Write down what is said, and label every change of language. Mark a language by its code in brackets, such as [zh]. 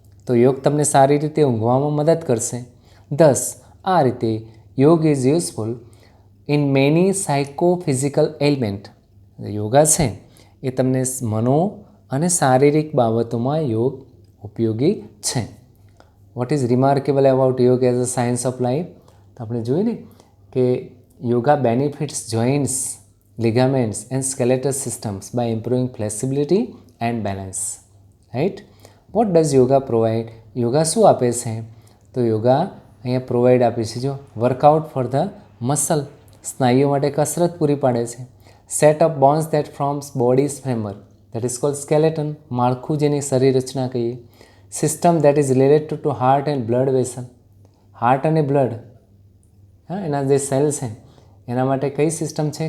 [gu] તો યોગ તમને સારી રીતે ઊંઘવામાં મદદ કરશે. [en] Thus આ રીતે yoga is useful in many psychophysical element. [gu] Yoga છે એ તમને મનો અને શારીરિક બાબતોમાં યોગ ઉપયોગી છે. [en] What is remarkable about yoga as a science of life? [gu] તો આપણે જોયું ને કે [en] Yoga benefits joints, ligaments and skeletal systems by improving flexibility and balance. Right? What does yoga provide? [gu] Yoga શું આપે છે? તો યોગા અહીંયા પ્રોવાઈડ આપે છે, જો [en] workout for the muscle, [gu] સ્નાયુઓ માટે કસરત પૂરી પાડે છે. [en] set of bones that forms body's framework, that is called skeleton, [gu] માળખું જેની શરીર રચના કહીએ. [en] system that is related to heart and blood vessel, [gu] heart અને બ્લડ, એના જે સેલ છે એના માટે કઈ સિસ્ટમ છે?